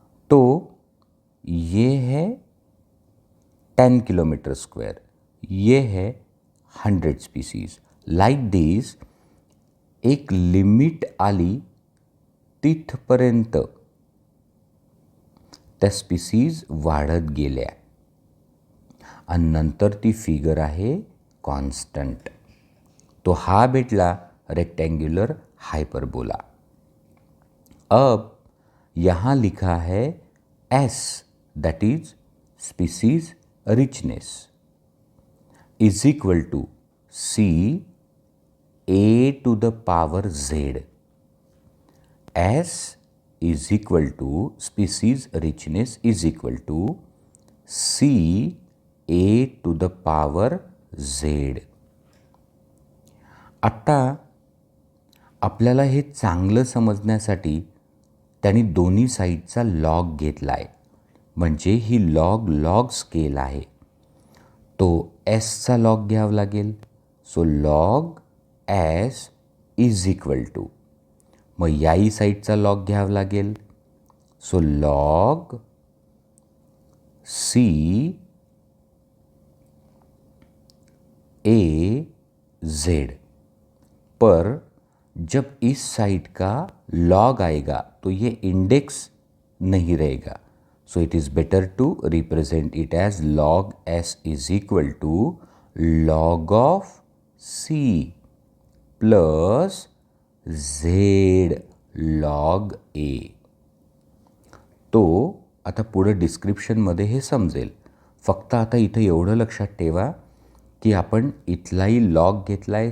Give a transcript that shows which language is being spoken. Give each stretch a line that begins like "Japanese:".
Hindi: तो ये है 10 किलोमीटर स्क्वेअर, ये है 100 स्पीसीज.
English: like this
Marathi: एक लिमिट आली तिथपर्यंत त्या स्पीसीज वाढत गेल्या आणि नंतर ती फिगर आहे कॉन्स्टंट. तो हा भेटला रेक्टेंगुलर हाइपरबोला.
Hindi: अब यहाँ लिखा है
English: S, that is species richness, is equal to C A to the power Z. S is equal to species richness is equal to C A to the power Z.
Marathi: आता आपल्याला हे चांगलं समजण्यासाठी त्यांनी दोन्ही साईडचा लॉग घेतला आहे, म्हणजे ही लॉग स्केल आहे. तो एसचा लॉग घ्यावा लागेल.
English: so log S is equal to,
Marathi: मग याही साईडचा लॉग घ्यावा लागेल.
English: So log C A Z.
Hindi: पर जब इस साइड का लॉग आएगा तो ये इंडेक्स नहीं रहेगा.
English: So it is better to represent it as log S is equal to log of C plus Z log A.
Marathi: तो आता पुढं डिस्क्रिप्शनमध्ये हे समजेल. फक्त आता इथं एवढं लक्षात ठेवा की आपण इथलाही लॉग घेतला आहे.